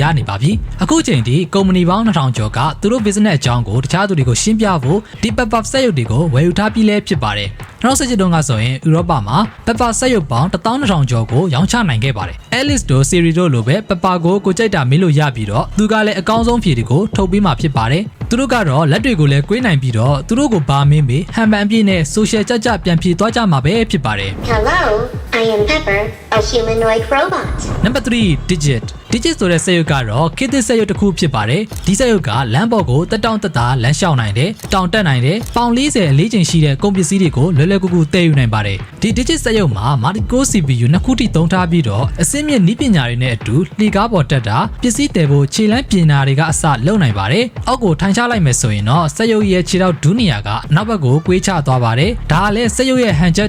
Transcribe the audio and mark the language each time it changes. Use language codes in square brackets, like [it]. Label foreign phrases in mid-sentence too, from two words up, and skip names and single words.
[my] နေပါပြီအခုချိန်ထိကုမ္ပဏီပေါင်း2000ကျော်ကသူတို့ business အကြောင်းကိုတခြားသူတွေကိုရှင်းပြဖို့ဒီ Pepper စက်ရုပ်တွေကိုဝယ်ယူထားပြီးလဲဖြစ်ပါတယ်2017တုန်းကဆိုရင်ဥရောပမှာ Pepper စက်ရုပ်ပေါင်း12000ကျော်ကိုရောင်းချနိုင်ခဲ့ပါတယ် Alice တို့ Siri တို့လိုပဲ Pepper ကိုကြိုက်တာမေးလို့ရပြီးတော့သူကလည်းအကောင်းဆုံးဖြေတွေကိုထုတ်ပေးမှာဖြစ်ပါတယ်သူတို့ကတော့လက်တွေကိုလည်းကွေးနိုင်ပြီးတော့သူတို့ကိုဘာမင်းမေးဟန်ပန်အပြည့်နဲ့ social ကြပြန်ဖြေသွားကြမှာပဲဖြစ်ပါတယ် [en] Hello, I am Pepper, a humanoid robot. [my] Number 3 Digit ဆိုတဲ့စက်ရုပ်ကတော့ခေတ်သစ်စက်ရုပ်တစ်ခုဖြစ်ပါတယ်ဒီစက်ရုပ်ကလမ်းပေါ်ကိုတက်တောင့်တက်တာလမ်းလျှောက်နိုင်တယ်တောင်တက်နိုင်တယ်ပေါင်40အလေးချိန်ရှိတဲ့ကုန်ပစ္စည်းတွေကိုလွယ်လွယ်ကူကူသယ်ယူနိုင်ပါတယ်ဒီ Digit စက်ရုပ်မှာ [en] multi-core CPU [my] နှစ်ခုထိသုံးထားပြီးတော့အဆင့်မြင့် နည်းပညာတွေနဲ့အတူလှေကားပေါ်တက်တာပစ္စည်းတည်ဖို့ခြေလမ်းပြင်တာတွေကအစလုပ်နိုင်ပါတယ်အောက်ကိုထိုင်ချလိုက်မယ်ဆိုရင်တော့စက်ရုပ်ရဲ့ခြေထောက်ဒူးနေရာကနောက်ဘက်ကိုကွေးချသွားပါတယ်ဒါကလည်းစက်ရုပ်ရဲ့ဟန်ချက်